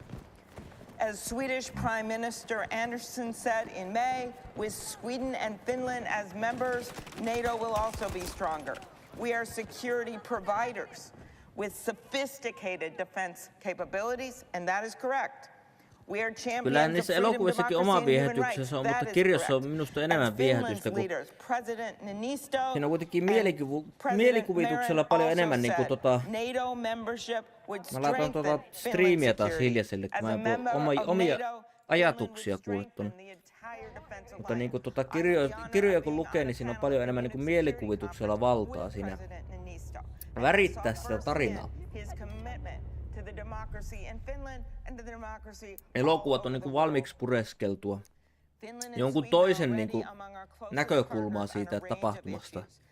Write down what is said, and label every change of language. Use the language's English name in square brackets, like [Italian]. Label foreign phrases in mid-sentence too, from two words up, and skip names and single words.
[English] As Swedish Prime Minister Andersson said in May, with Sweden and Finland as members, NATO will also be stronger. We are security providers with sophisticated defense capabilities, and that is correct. We are [Finnish] Kyllä [English] champions [Finnish] niissä [English] of freedom, [Finnish] elokuvissakin [English] democracy, [Finnish] oma [English] and human [Finnish] viehätyksensä [English] rights. [Finnish] on, [English] That [Finnish] mutta [English] is [Finnish] kirjassa on [English] correct. [Finnish] minusta enemmän [English] As [Finnish] viehätystä [English] Finland's [Finnish] kuin... [English] leaders, President Niinisto [Finnish] Siinä on kuitenkin [English] and [Finnish] mielikuvituksella [English] President [Finnish] paljon [English] Marin [Finnish] enemmän [English] also [Finnish] niinku [English] said NATO membership would [Finnish] Mä laitan [English] strengthen [Finnish] striimiä [English] Finland's [Finnish] taas [English] security. [Finnish] hiljaiselle, kun [English] As [Finnish] mä [English] a [Finnish] en [English] member [Finnish] voi [English] of [Finnish] omia [English] NATO, [Finnish] ajatuksia [English] Finland would [Finnish] kuule ton. [English] strengthen the entire defense [Finnish] Mutta niinku [English] alliance. [Finnish] kirjoja kun lukee, niin siinä on paljon enemmän niinku mielikuvituksella valtaa siinä. Värittää sitä tarinaa. Elokuvat on niinku valmiiksi pureskeltua. Jonkun toisen niinku näkökulmaa siitä tapahtumasta.